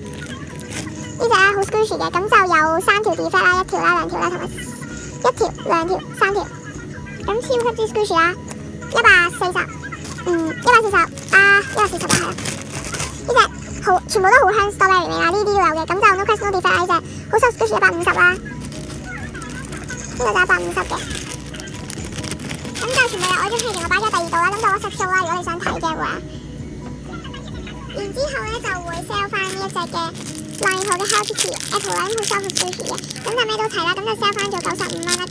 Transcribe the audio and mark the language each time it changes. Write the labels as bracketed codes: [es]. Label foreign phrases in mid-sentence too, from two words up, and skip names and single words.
[yue] 呢隻咧好 squishy 嘅，咁就有3條 defect 啦，1條啦、2條啦，同埋1條、2條、3條，咁超級之 squishy 啦，140，140啦，係啦。呢隻好全部都好香 strawberry 味啦，呢啲都有嘅，咁就 [en] no crest no defect [yue] 啦，呢隻好 [en] soft squishy [yue] 150啦，呢個就150嘅，咁就全部有愛中氣勁，我擺咗第二度啦，咁就 WhatsApp show 啦，如果你想睇嘅話，然之後咧就會 sell 翻呢一隻嘅。9號嘅 Hello Kitty Apple 啦，咁好 [en] soft squishy [yue] 嘅，咁就咩都齊啦，咁就 sell 翻做95蚊啦。